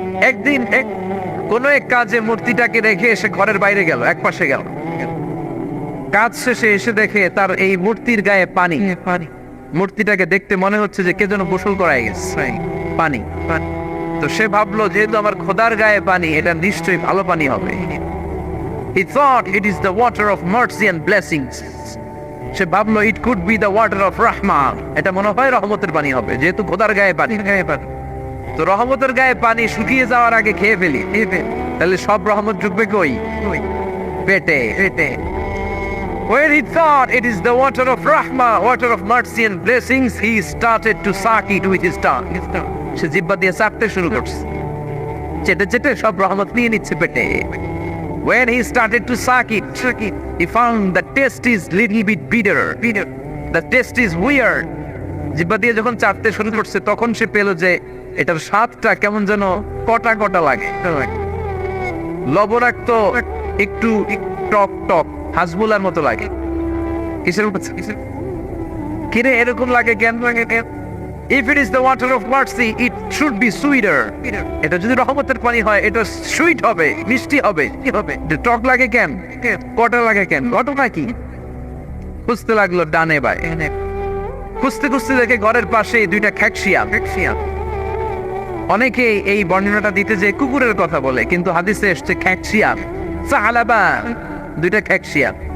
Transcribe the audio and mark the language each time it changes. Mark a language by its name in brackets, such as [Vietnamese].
[Bangla] একদিন কোন এক কাজে মূর্তিটাকে রেখে সে ঘরের বাইরে গেল, এক পাশে গেল। কাজ শেষে এসে দেখে তার এই মূর্তির গায়ে পানি। মূর্তিটাকে দেখতে মনে হচ্ছে যে কে যেন গোসল করায় গেছে, পানি। তো সে ভাবলো যেহেতু আমার খোদার গায়ে পানি, এটা নিশ্চয়ই ভালো পানি হবে। [English] He thought it is the water of mercy and blessings. [Bangla] সে ভাবলো [English] it could be the water of rahmah. [Bangla] এটা মনে হয় রহমতের পানি হবে, যেহেতু খোদার গায়ে পানি। তো রহমতের গায়ে পানি শুকিয়ে যাওয়ার আগে খেয়ে ফেলি, তাহলে সব রহমত ঢুকবে কই? পেটে। [English] When he thought it is the water of rahmah, water of mercy and blessings, he started to suck it with his tongue. [Bangla] সে জিহ্বা দিয়ে চাটতে শুরু করছে, চেটে চেটে সব রহমত নিয়ে নিচ্ছে পেটে। [English] When he started to suck it, he found the taste is little bit bitter. The taste is weird. [Bangla] জিহ্বা দিয়ে যখন চাটতে শুরু করছে, তখন সে পেল যে এটার স্বাদটা কেমন যেন কটা কটা লাগে, লবণাক্ত, একটু টক টক, হাজমুলার মতো লাগে। কিসের কিরে এরকম লাগে? কেন লাগে? [English] If it is the water of mercy, it should be sweeter. [Bangla] এটা যদি রহমতের পানি হয়, এটা সুইট হবে, মিষ্টি হবে। কি হবে? টক লাগে কেন? কটা লাগে কেন? ঘটনা কি? খুঁজতে লাগলো ডানে বাই, খুঁজতে খুঁজতে দেখে ঘরের পাশে দুইটা খ্যাকশিয়াল। অনেকে এই বর্ণনাটা দিতে যে কুকুরের কথা বলে, কিন্তু হাদিসে এসছে খ্যাকশিয়াল, সাহালাবা, দুইটা খ্যাকশিয়াল।